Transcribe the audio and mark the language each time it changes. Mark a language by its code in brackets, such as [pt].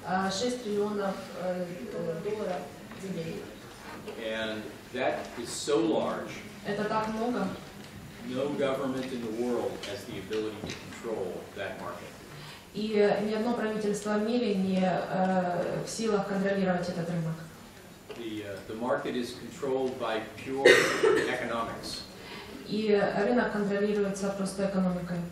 [ru] 6 триллионов долларов в день. [en] And that is so large, [ru] Это так много. [en] no government in the world has the ability to control that market. [ru] И ни одно правительство в мире не в силах контролировать этот рынок. [en] The market is controlled by pure economics, [ru] И рынок контролируется просто экономикой.